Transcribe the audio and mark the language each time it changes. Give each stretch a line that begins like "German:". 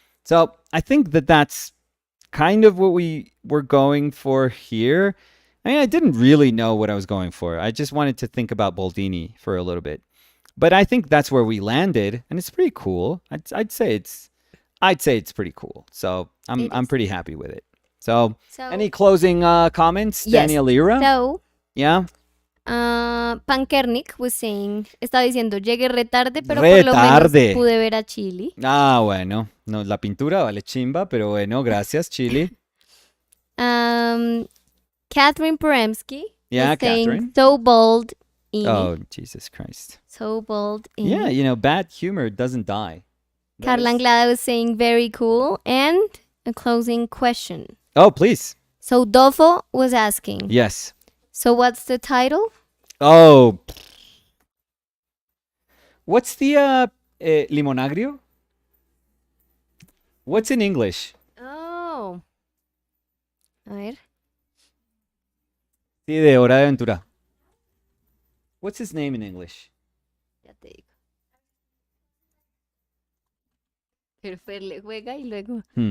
English: So I think that's kind of what we were going for here. I mean, I didn't really know what I was going for. I just wanted to think about Boldini for a little bit. But I think that's where we landed, and it's pretty cool. I'd say it's pretty cool. So I'm pretty happy with it. So any closing comments, yes. Daniel Lira? So Yeah.
Spanish: Pankernik
English: was saying,
Spanish: estaba diciendo, llegué re tarde, pero por lo menos pude ver a Chili. Ah, bueno. No, la pintura vale chimba, pero bueno, gracias, Chili.
English: Catherine Poremski. Yeah, saying, Catherine. So bold. Oh, Jesus Christ. So bold. Yeah, bad humor doesn't die. Carla Anglada was saying, very cool. And a closing question. Oh, please. So Dofo was asking. Yes. So what's the title? Oh. What's the limonagrio? What's in English? Oh.
Spanish: A ver. Sí, de Hora de Aventura.
English: What's his name in English?
Spanish: Ya te digo. Pero Fer le juega y luego.